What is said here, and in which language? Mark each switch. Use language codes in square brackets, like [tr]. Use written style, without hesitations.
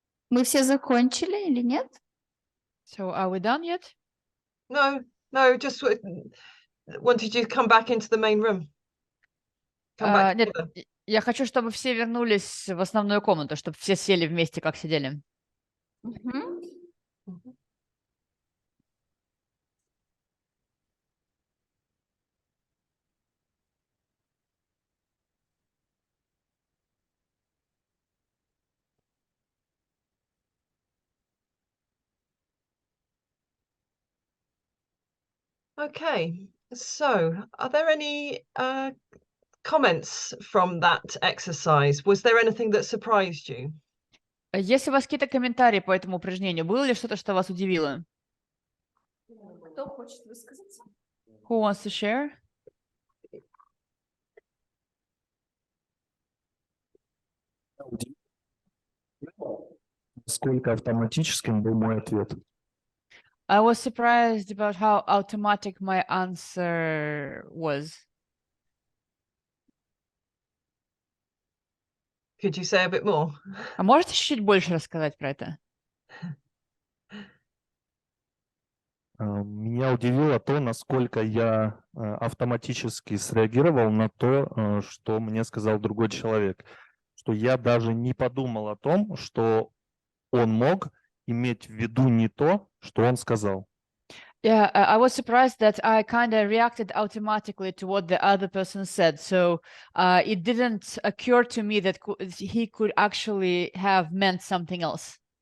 [ru] Мы все закончили или нет? [en] So are we done yet? No, just wanted you to come back into the main room. Come back [ru] Нет, [en] together. [ru] я хочу, чтобы все вернулись в основную комнату, чтобы все сели вместе, как сидели. [en] Okay, so are there any comments from that exercise? Was there anything that surprised you? [ru] Если у вас какие-то комментарии по этому упражнению, было ли что-то, что вас удивило? Кто хочет высказаться? [en] Who wants to share? [ru] Насколько автоматическим был мой ответ. [en] I was surprised about how automatic my answer was. Could you say a bit more? [ru] А можете чуть-чуть больше рассказать про это? Меня удивило то, насколько я автоматически среагировал на то, что мне сказал другой человек. Что я даже не подумал о том, что он мог иметь в виду не то, что он сказал. [en] Yeah, I was surprised that I kind of reacted automatically to what the other person said. So it didn't occur to me that he could actually have meant something else.